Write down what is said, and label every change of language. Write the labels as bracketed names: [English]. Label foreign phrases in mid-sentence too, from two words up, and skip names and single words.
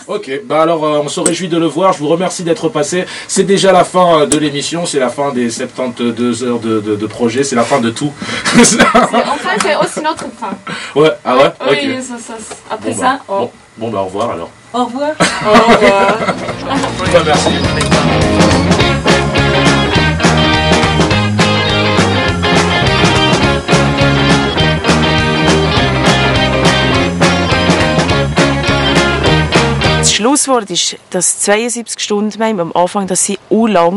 [French] Ok, bah alors on se réjouit de le voir, je vous remercie d'être passé. C'est déjà la fin de l'émission, c'est la fin des 72 heures de projet, c'est la fin de tout. Enfin, c'est aussi notre fin. Ouais, ah ouais? Oui, Ok. ça. Après Bon, ça, bah, bon, bah au revoir alors. Au revoir. au revoir. Bah, merci. [German] Das Schlusswort ist, dass 72 Stunden haben, am Anfang, das sind lang.